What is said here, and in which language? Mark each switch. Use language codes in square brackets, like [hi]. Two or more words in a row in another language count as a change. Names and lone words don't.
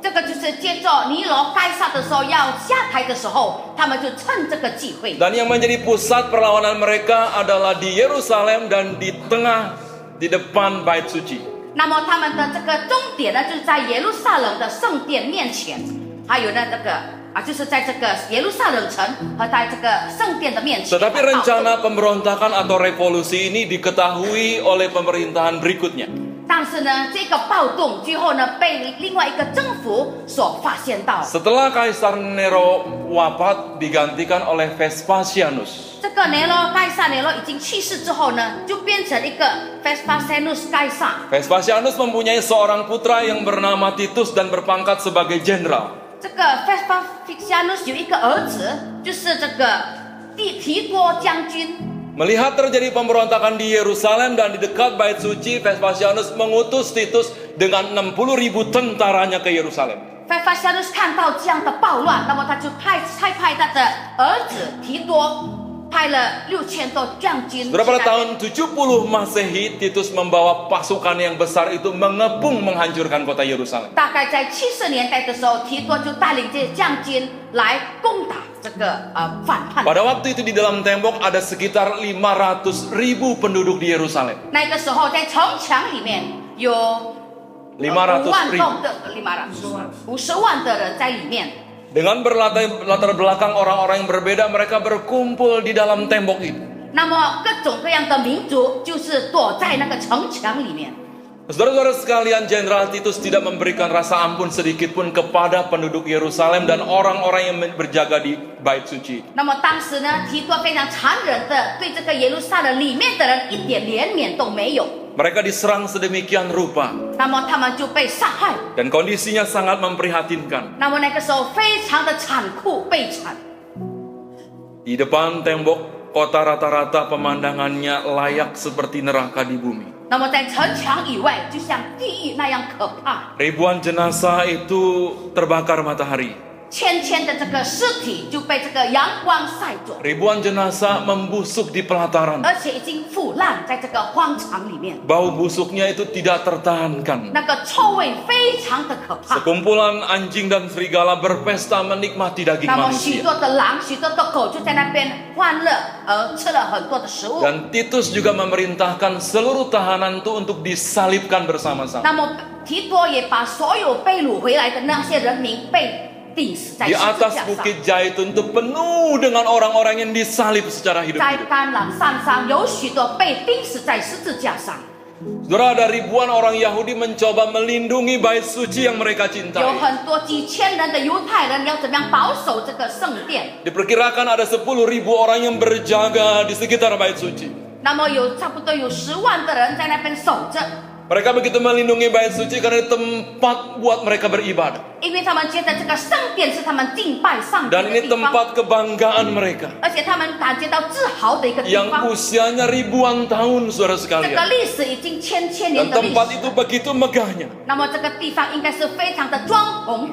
[zh] 这个就是接着尼罗该撒的时候要下台的时候，他们就趁这个机会。 [id] Dan yang menjadi pusat perlawanan mereka adalah di Yerusalem dan di depan bait suci. [zh] 那么他们的这个终点呢，就是在耶路撒冷的圣殿面前，还有呢就是在这个耶路撒冷城和在这个圣殿的面前。 [id] Tetapi rencana pemberontakan atau revolusi ini diketahui oleh pemerintahan berikutnya. [zh] 但是呢，这个暴动最后呢，被另外一个政府所发现到。 [id] Setelah Kaisar Nero wafat digantikan oleh Vespasianus. [zh] 这个该撒尼罗已经去世之后呢，就变成一个 Vespasianus 该撒。 [id] Vespasianus mempunyai seorang putra yang bernama Titus dan berpangkat sebagai jenderal. [zh] 这个 Vespasianus 有一个儿子，就是这个提多将军。 [id] Melihat terjadi pemberontakan di Yerusalem dan di dekat bait suci, Vespasianus mengutus Titus dengan 60.000 tentaranya ke Yerusalem. [zh] Vespasianus 看到这样的暴乱，那么他就派他的儿子提多，派了6000多将军。 [id] Pada tahun 70 Masehi, Titus membawa pasukan yang besar itu mengepung menghancurkan kota Yerusalem. [zh] 大概在70年代的时候，提多就带领这些将军来攻打这个反叛。 [id] Pada waktu itu di dalam tembok ada sekitar 500.000 penduduk di Yerusalem. [zh] 那个时候在城墙里面有 500.000 50万的人在里面。 [id] Dengan berlatar belakang orang-orang yang berbeda, mereka berkumpul di dalam tembok itu. [zh] 那么各种各样的民族就是躲在那个城墙里面。 [id] Saudara-saudara sekalian, Jenderal Titus tidak memberikan rasa ampun sedikit pun kepada penduduk Yerusalem dan orang-orang yang berjaga di bait suci. [zh] 那么当时呢，提多非常残忍的对这个耶路撒冷里面的人一点怜悯都没有。 [id] Mereka diserang sedemikian rupa [zh] 那么他们就被杀害。 [id] dan kondisinya sangat memprihatinkan. [zh] 那么那个时候非常的残酷悲惨。 [id] Di depan tembok kota rata-rata pemandangannya layak seperti neraka di bumi. [zh] 那么在城墙以外，就像地狱那样可怕。 [id] Ribuan jenazah itu terbakar matahari. [zh] 千千的这个尸体就被这个阳光晒着， [id] Ribuan jenazah membusuk di pelataran. [zh] 而且已经腐烂在这个荒场里面， [id] Bau busuknya itu tidak tertahankan. [zh] 那个臭味非常的可怕。 [id] Sekumpulan anjing dan serigala berpesta menikmati daging [zh] 那么许 [id] manusia. [zh] 多的狼、许多的狗就在那边欢乐，吃了很多的食物。 [id] Dan Titus juga memerintahkan seluruh tahanan itu untuk disalibkan bersama-sama. [zh] 那么提多也把所有被掳回来的那些人民被钉死在 [id] Di [zh] 十字 [id] atas [zh] 架上。 [id] Bukit Zaitun itu penuh dengan orang-orang yang disalib secara [zh] 在 [id] hidup-hidup. [zh] 橄榄山上有许多被钉死在十字架上， [id] Saudara, ada ribuan orang Yahudi mencoba melindungi bait suci yang mereka [zh] 有 [id] cintai. [zh] 很多几千人的犹太人要怎么样保守这个圣殿？ [id] Diperkirakan ada 10.000 orang yang berjaga di sekitar bait suci. [zh] 那么差不多有10万的人在那边守着， [id] Mereka begitu melindungi bait suci karena itu tempat buat mereka beribadah. [zh] 因为他们觉得这个圣殿是他们敬拜上帝 [id] Dan [zh] 的 [id] ini [zh] 地方， [id] tempat kebanggaan mereka. [zh] 而且他们感觉到自豪的一个地 [id] Yang [zh] 方。 [id] usianya ribuan tahun, saudara [zh] 这个 [id] sekalian. [zh] 历史已经千 [id] Dan [zh] 年的历 [id] tempat [zh] 史， [id] itu begitu megahnya. [zh] 那么这个地方应该是非常的庄红的，